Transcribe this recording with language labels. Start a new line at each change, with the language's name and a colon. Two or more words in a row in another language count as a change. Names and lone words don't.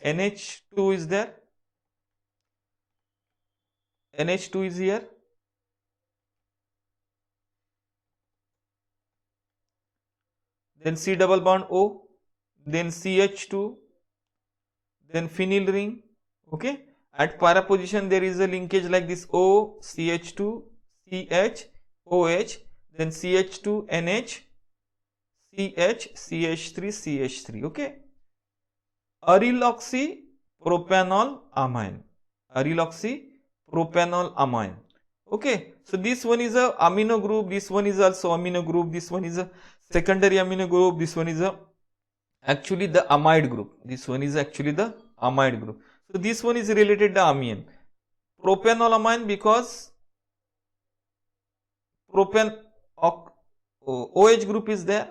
English: NH2 is there. NH2 is here. Then C double bond O, then CH2, then phenyl ring. Okay, at para position there is a linkage like this O, CH2, CH, OH, then CH2, NH, CH, CH3, CH3. Okay, ariloxypropanol propanol amine. Ariloxypropanol amine. Okay, so this one is a amino group, this one is also amino group, this one is a secondary amino group, this one is a actually the amide group. This one is actually the amide group. So this one is related to amine. Propanolamine because OH group is there.